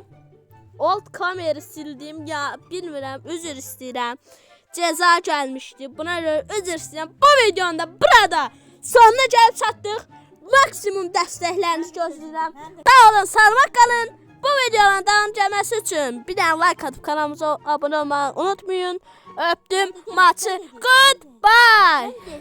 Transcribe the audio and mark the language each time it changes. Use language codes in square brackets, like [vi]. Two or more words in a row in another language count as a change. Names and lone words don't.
[az] Alt kameri sildim ya, bilmirəm, üzr istəyirəm. Ceza gəlmişdi. Buna görə üzr istəyirəm. Bu videonda burada sonuna gəlib çatdıq. Maksimum dəstəklərinizi gözləyirəm. Sağ olun, sağlıqla qalın. Bu videonun davam gəlməsi üçün bir dənə like atıp [tr] kanalımıza abone olmayı unutmayın. Öptüm. [az] Maçı. Goodbye.